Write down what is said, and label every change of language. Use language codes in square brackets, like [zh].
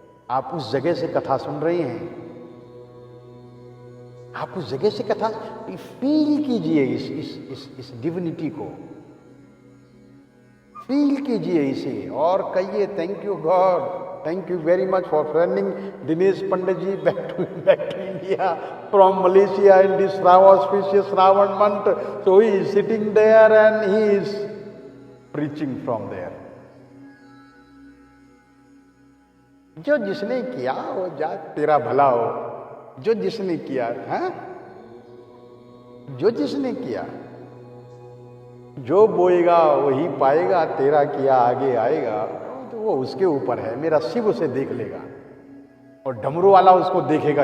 [hi] आप उस जगह से कथा सुन रहे हैं, आप उस जगह से कथा फील कीजिए, इस डिविनिटी को फील कीजिए इसे और कहिए thank you God, thank you very much for फ्रेंडिंग Dinesh Pandit ji back to India from Malaysia in this auspicious Shravan month. [en] So he is sitting there and he is preaching from there. [hi] जो जिसने किया वो जा तेरा भला हो। जो जिसने किया है, जो जिसने किया, जो बोएगा वही पाएगा, तेरा किया आगे आएगा। तो वो उसके ऊपर है, मेरा शिव उसे देख लेगा और डमरू वाला उसको देखेगा।